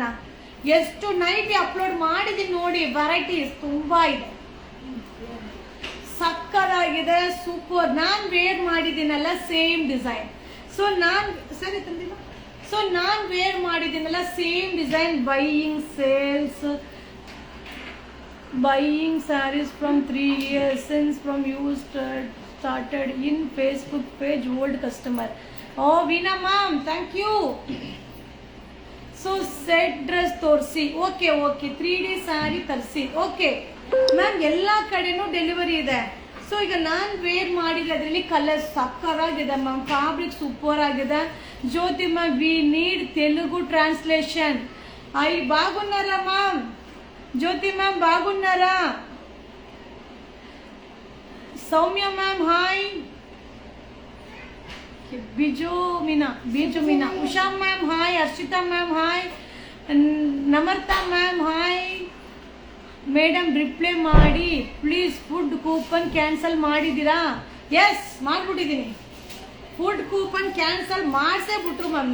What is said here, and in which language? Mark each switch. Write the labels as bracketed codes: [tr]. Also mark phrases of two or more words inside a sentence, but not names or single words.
[kn] ಎಷ್ಟು [en] nighty upload [kn] ಮಾಡಿದೀನಿ ನೋಡಿ, ವೆರೈಟೀಸ್ ತುಂಬಾ ಇದೆ, ಸಕ್ಕದಾಗಿದೆ, ಸೂಪರ್. ನಾನ್ ವೇರ್ ಮಾಡಿದ್ದೀನಲ್ಲ [en] same design. [kn] ಸೊ ನಾನ್ ಸರಿ ತಂದಿಲ್ಲ. ಸೊ ನಾನ್ ವೇರ್ ಮಾಡಿದ್ದೀನಲ್ಲ [en] same design. buying sarees from 3 years since from you started in Facebook page, old customer. Oh Veena ma'am, thank you. So set dress ತೋರಿಸಿ. [kn] ಓಕೆ 3D ಸ್ಯಾರಿ ತರಿಸಿ. [en] OK ma'am, [kn] ಎಲ್ಲ ಕಡೆನೂ ಡೆಲಿವರಿ ಇದೆ. ಸೊ ಈಗ ನಾನು ವೇರ್ ಮಾಡಿದ್ರೆ ಅದರಲ್ಲಿ ಕಲರ್ ಸಕ್ಕರಾಗಿದೆ ಮ್ಯಾಮ್, [en] fabric super [kn] ಆಗಿದೆ. [en] Jyoti ma'am we need Telugu translation. [te] బాగున్నారా మ్యామ్? జ్యోతి మ్యామ్ బాగున్నారా? [en] Saumya ma'am hi. [kn] ಬಿಜುಮಿನಾ. [en] Usha ma'am hi, Harshita ma'am hi, Namrata ma'am hi. [kn] ಮೇಡಮ್ ರಿಪ್ಲೈ ಮಾಡಿ ಪ್ಲೀಸ್. [en] food coupon cancel [kn] ಮಾಡಿದ್ದೀರಾ? ಎಸ್, ಮಾಡಿಬಿಟ್ಟಿದ್ದೀನಿ. [en] food coupon cancel [kn] ಮಾಡಿಸೇ ಬಿಟ್ರು ಮ್ಯಾಮ್.